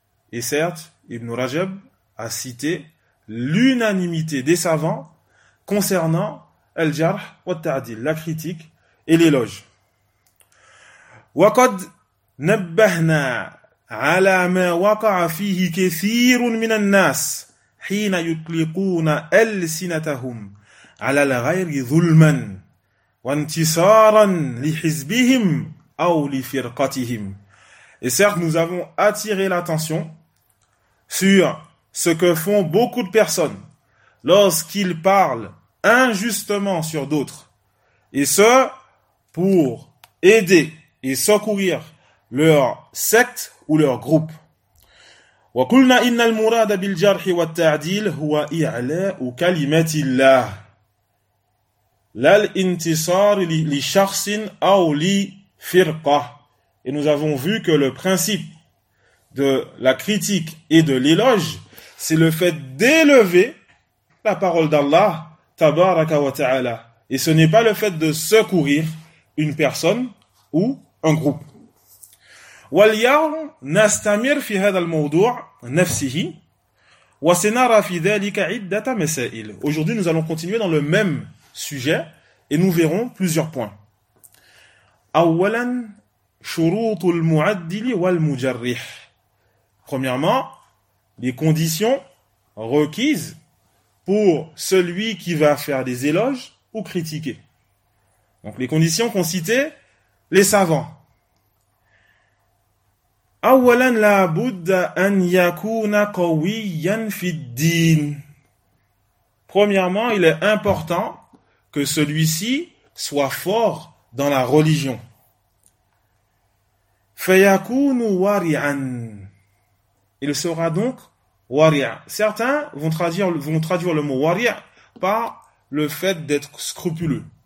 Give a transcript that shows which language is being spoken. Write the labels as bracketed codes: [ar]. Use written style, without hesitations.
[fr] Et certes, Ibn Rajab a cité l'unanimité des savants concernant al-jarh wa al-ta'dil, la critique et l'éloge. [ar] وَقَدْ نَبَّهْنَا على ما وقع فيه كثير من الناس حين يطلقون ألسنتهم على الغير ظلما وانتصارا لحزبهم أو لفرقتهم. [fr] Et certes, nous avons attiré l'attention sur ce que font beaucoup de personnes lorsqu'ils parlent injustement sur d'autres, et ce pour aider et secourir leur secte ou leur groupe. [ar] وَقُلْنَا إِنَّ الْمُرَادَ بِالْجَرْحِ وَالتَّعْدِيلِ هُوَ إِعْلَاءُ كَلِمَةِ اللَّهِ لَا الْإِنْتِصَارِ لِشَخْصٍ أَوْ لِفِرْقَةٍ. [fr] Et nous avons vu que le principe de la critique et de l'éloge, c'est le fait d'élever la parole d'Allah, tabaraka wa ta'ala. Et ce n'est pas le fait de secourir une personne ou un groupe. [ar] واليوم نستمر في هذا الموضوع نفسه وسنرى في ذلك عدة مسائل. [fr] Aujourd'hui, nous allons continuer dans le même sujet et nous verrons plusieurs points. [ar] أولا شروط المعدل والمجرح. [fr] Premièrement, les conditions requises pour celui qui va faire des éloges ou critiquer. Donc les conditions qu'ont citées les savants. [ar] أولا لا بد أن يكون قويا في الدين. [fr] Premièrement, il est important que celui-ci soit fort dans la religion. [ar] فيكون واريا. [fr] Il sera donc واريا. Certains vont traduire le mot واريا par le fait d'être scrupuleux.